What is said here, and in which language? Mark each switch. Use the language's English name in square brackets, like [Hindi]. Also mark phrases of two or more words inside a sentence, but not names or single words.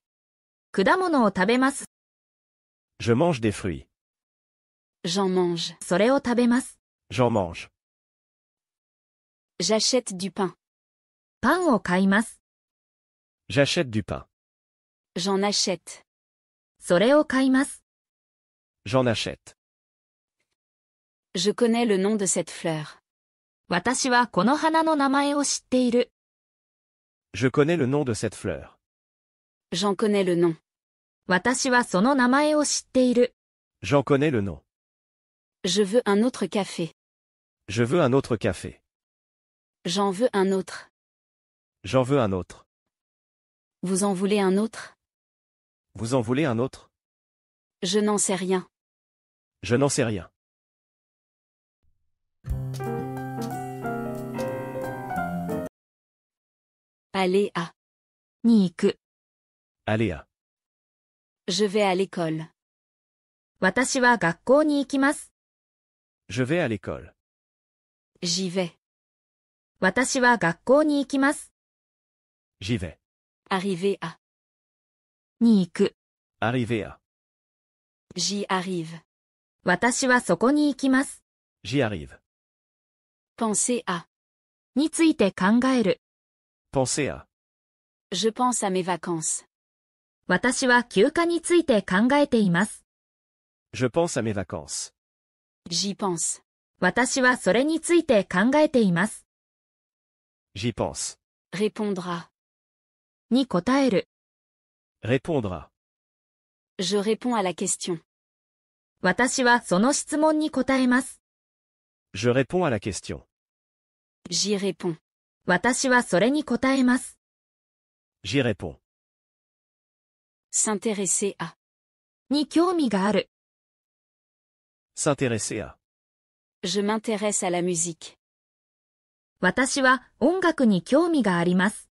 [Japanese] 果物を食べます。 [French] Je mange des fruits. J'en mange. [Japanese] それを食べます。 [French] J'en mange. J'achète du pain. [Japanese] パンを買います。 [French] J'achète du pain. J'en achète. [Japanese] それを買います。 [French] J'en achète. Je connais le nom de cette fleur. [Japanese] 私はこの花の名前を知っている。 [French] Je connais le nom de cette fleur. J'en connais le nom. [Japanese] 私はその名前を知っている。 [French] J'en connais le nom. Je veux un autre café. Je veux un autre café. J'en veux un autre. J'en veux un autre. Vous en voulez un autre? Vous en voulez un autre? Je n'en sais rien. Je n'en sais rien. Aller à. [Japanese] に行く。 [French] Allez à. Je vais à l'école. [Japanese] 私は学校に行きます。 [French] Je vais à l'école. J'y vais. [Japanese] 私は学校に行きます。 [French] J'y vais. Arriver à. [Japanese] に行く。 [French] Arriver à. J'y arrive. [Japanese] 私はそこに行きます。 [French] J'y arrive. Penser à. [Japanese] について考える。 [French] Pensez à. Je pense à mes vacances. [Japanese] 私は休暇について考えています。 [French] Je pense à mes vacances. J'y pense. [Japanese] 私はそれについて考えています。 [French] J'y pense. Répondra. [Japanese] に答える。 [French] Répondra. Je réponds à la question. [Japanese] 私はその質問に答えます。 [French] Je réponds à la question. J'y réponds. [Japanese] 私はそれに答えます。 [French] J'y réponds. S'intéresser à. [Japanese] に興味がある。 [French] S'intéresser à. Je m'intéresse à la musique. [Japanese] 私は音楽に興味があります。